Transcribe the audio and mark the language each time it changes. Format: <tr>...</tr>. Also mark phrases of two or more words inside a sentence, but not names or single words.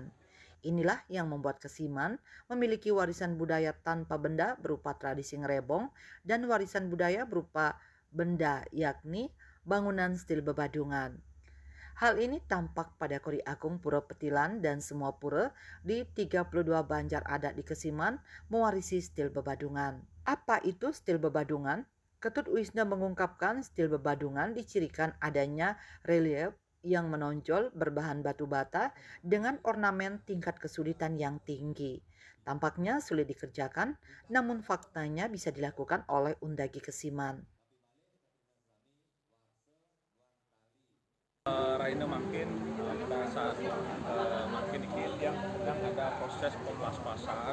<id>Inilah yang membuat Kesiman memiliki warisan budaya tanpa benda berupa tradisi ngerebong dan warisan budaya berupa benda yakni bangunan stil bebadungan. Hal ini tampak pada Kori Agung Pura Petilan dan semua pura di 32 banjar adat di Kesiman mewarisi stil bebadungan. Apa itu stil bebadungan? Ketut Wisna mengungkapkan stil bebadungan dicirikan adanya relief yang menonjol berbahan batu bata dengan ornamen tingkat kesulitan yang tinggi. Tampaknya sulit dikerjakan, namun faktanya bisa dilakukan oleh Undagi Kesiman. Raina makin pada saat makin dikit yang sedang ada proses pempas-pasan</id>